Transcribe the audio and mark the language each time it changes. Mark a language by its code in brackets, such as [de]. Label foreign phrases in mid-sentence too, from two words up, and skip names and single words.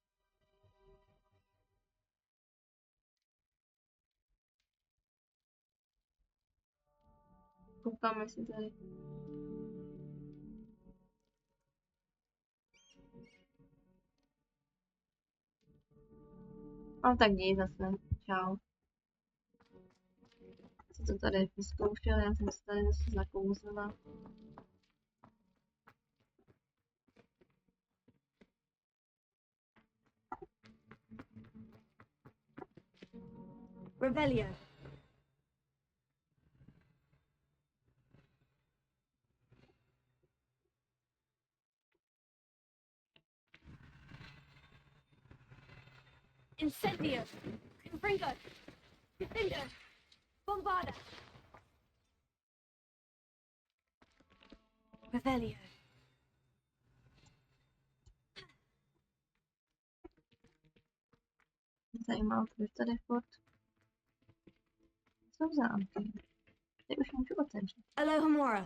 [cs] Koukáme si tady. Ale tak děj zase. Čau. Co to tady vyzkoušel, já jsem se tady zase zakouzela. Revelio. Incendio. Confringo. Defendo. Bombarda. Revelio. Zajímalo, proč tady furt jsou zámky. Teď už můžu otevřít. Alohomora.